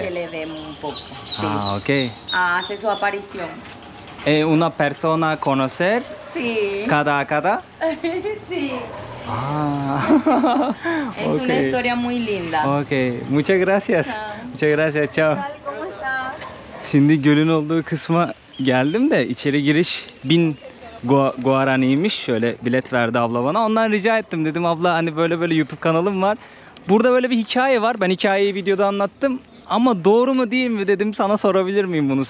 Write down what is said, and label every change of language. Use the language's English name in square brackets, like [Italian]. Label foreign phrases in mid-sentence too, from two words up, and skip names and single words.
[Spanish] Se le ve un poco. Sí. Ah, ok. Hace su aparición. ¿Una persona conocer? Sí. ¿Cada? Sí. Ah. Es una historia muy linda. Ok, muchas gracias. Muchas gracias, chao. ¿Cómo está? [Turkish] Şimdi gölün olduğu kısma geldim de içeri giriş 1000 guaraniymiş. Şöyle bilet verdi abla bana. Ondan rica ettim. Dedim abla hani böyle YouTube kanalım var. Burada böyle bir hikaye var. Ben hikayeyi videoda anlattım. Ama doğru mu değil mi dedim, sana sorabilir miyim bunu?